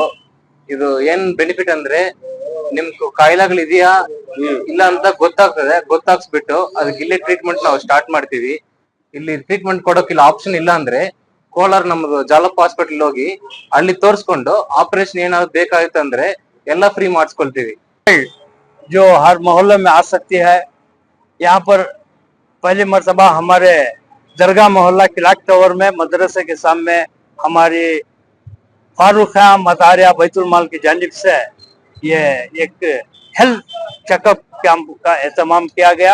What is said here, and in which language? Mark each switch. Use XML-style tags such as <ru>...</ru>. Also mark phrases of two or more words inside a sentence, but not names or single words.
<kn>ಇದು ಏನ್ ಬೆನಿಫಿಟ್ ಅಂದ್ರೆ, ನಿಮ್ಗೆ ಕಾಯಿಲೆಗಳು ಇದೆಯಾ ಇಲ್ಲ ಅಂತ ಗೊತ್ತಾಗ್ತದೆ. ಗೊತ್ತಾಗ್ಸ್ಬಿಟ್ಟು ಅದಕ್ಕೆ ಇಲ್ಲೇ ಟ್ರೀಟ್ಮೆಂಟ್ ನಾವು ಸ್ಟಾರ್ಟ್ ಮಾಡ್ತೀವಿ. ಇಲ್ಲಿ ಟ್ರೀಟ್ಮೆಂಟ್ ಕೊಡೋಕೆ ಇಲ್ಲ ಆಪ್ಷನ್ ಇಲ್ಲ ಅಂದ್ರೆ ಕೋಲಾರ ನಮ್ದು ಜಾಲಪ್ಪ ಹಾಸ್ಪಿಟಲ್ ಹೋಗಿ ಅಲ್ಲಿ ತೋರ್ಸ್ಕೊಂಡು ಆಪರೇಷನ್ ಏನಾದ್ರು ಬೇಕಾಗಿತ್ತು ಅಂದ್ರೆ ಎಲ್ಲ ಫ್ರೀ ಮಾಡಿಸ್ಕೊಳ್ತೀವಿ.</kn> <hi>जो हर मोहल्ले में आ सकती है. यहाँ पर पहली मर्तबा हमारे दरगाह मोहल्ला क्लॉक टावर में मदरसे के सामने हमारी फारूखिया मदारिया बैतुल माल की जानिब से ये एक</hi> <en>health checkup camp</en> <hi>का एहतमाम किया गया.</hi>